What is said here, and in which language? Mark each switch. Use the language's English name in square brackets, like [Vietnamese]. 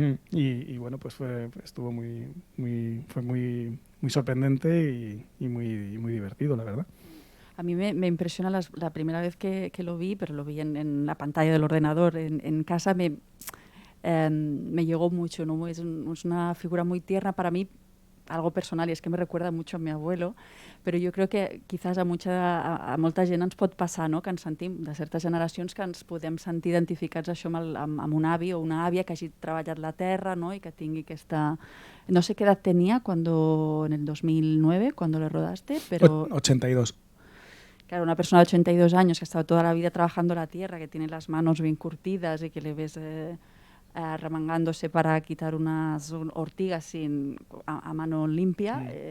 [Spanish] Y bueno, pues estuvo fue muy sorprendente y muy divertido, la verdad. A mí me impresiona la primera vez que lo vi, pero lo vi en la pantalla del ordenador en casa, me llegó mucho, ¿no? Es una figura muy tierna para mí, algo personal, [Catalan] i és que [Spanish] me recuerda mucho a mi abuelo, [Catalan] però jo crec que quizás a molta gent ens pot passar, no? Que ens sentim, de certes generacions, que ens podem sentir identificats això amb un avi o una àvia que hagi treballat la terra, ¿no? I que tingui aquesta... [Spanish] No sé qué edad tenía cuando en el 2009, cuando le rodaste, pero... 82. Claro, una persona de 82 años que ha estado toda la vida trabajando la tierra, que tiene las manos bien curtidas y que le ves... remangándose para quitar unas ortigas a mano limpia. Sí.